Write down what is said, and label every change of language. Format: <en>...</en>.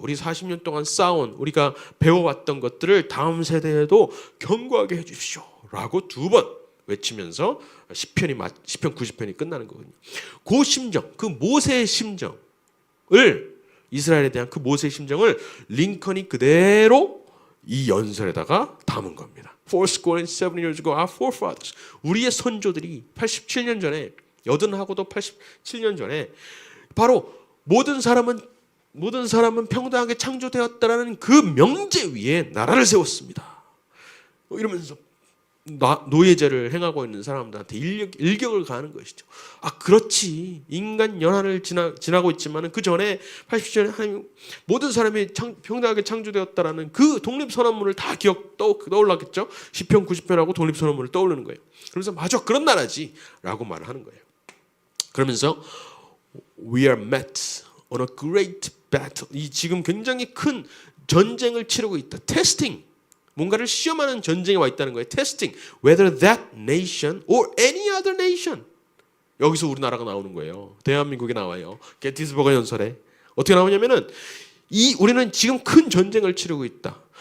<ko>우리 40년 동안 쌓아온 우리가 배워왔던 것들을 다음 세대에도 견고하게 해주십시오. 라고 2번 외치면서 시편 90편이 끝나는 거거든요. 그 심정, 그 모세의 심정을 이스라엘에 대한 그 모세의 심정을 링컨이 그대로 이 연설에다가 담은 겁니다.</ko> <en>Fourscore and seven years ago, our forefathers.</en> <ko>우리의 선조들이 87년 전에 80하고도 87년 전에 바로 모든 사람은 평등하게 창조되었다라는 그 명제 위에 나라를 세웠습니다. 이러면서 노예제를 행하고 있는 사람들한테 일격을 가하는 것이죠. 그렇지. 인간 연한을 지나고 있지만 그 전에 80년에 하나님 모든 사람이 평등하게 창조되었다라는 그 독립선언문을 다 떠올랐겠죠. 시편 90편하고 독립선언문을 떠오르는 거예요. 그래서 맞아 그런 나라지 라고 말을 하는 거예요.</ko> <en>그러면서 We are met on a great battle.</en> <ko>이 지금 굉장히 큰 전쟁을 치르고 있다. 테스팅. 뭔가를 시험하는 전쟁에 와 있다는 거예요.</ko> <en>Testing whether that nation or any other nation.</en> <ko>여기서 우리나라가 나오는 거예요. 대한민국이 나와요. 게티스버그 연설에 어떻게 나오냐면은 우리는 지금 큰 전쟁을 치르고 있다.</ko>